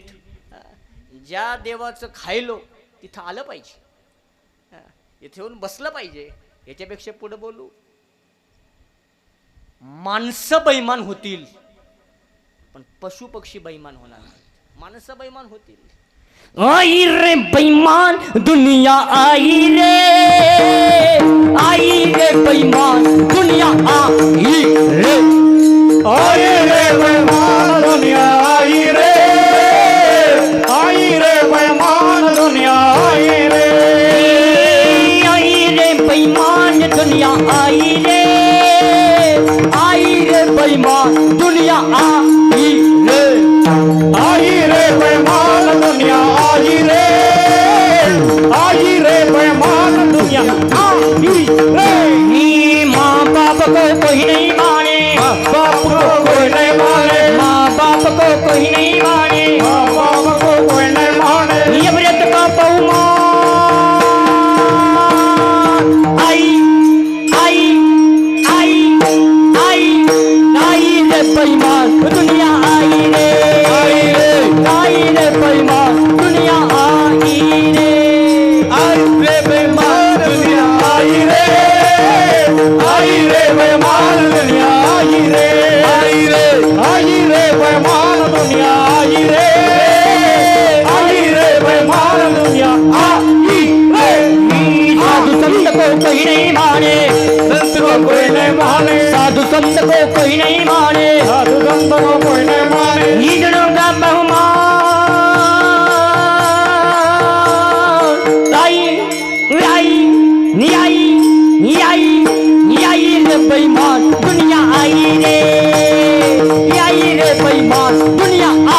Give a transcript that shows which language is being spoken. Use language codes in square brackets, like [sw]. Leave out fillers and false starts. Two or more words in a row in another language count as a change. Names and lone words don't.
[mr] ज्या देवाचं खायलो तिथं आलं पाहिजे इथे येऊन बसलं पाहिजे. याच्यापेक्षा पुढे बोलू माणसं बैमान होतील पण पशु पक्षी बैमान होणार नाहीत. माणसं बैमान होतील. [hi] आई रे बैमान दुनिया आई रे बैमान दुनिया आई रे बैमान दुनिया आई रे बैमान दुनिया आई रे बैमान दुनिया आई रे बैमान दुनिया आई रे बैमान दुनिया आई रे बैमान दुनिया आई रे. माँ बाप को कोई नहीं माने बाप को कोई नहीं माने माँ बाप को कोई नहीं माने बाप को कोई नहीं माने ये व्रत का बहुमान आई रे बैमान दुनिया आई रे बैमान दुनिया आई रे बैमान दुनिया आई रे बैमान दुनिया आई रे बैमान दुनिया आई रे बैमान दुनिया आई रे. साधु संत को कोई नहीं माने संत को कोई नहीं माने साधु संत को कोई नहीं माने साधु संत को कोई नहीं माने ईजनों का बहुमान आई रे बैमान दुनिया आई रे बैमान दुनिया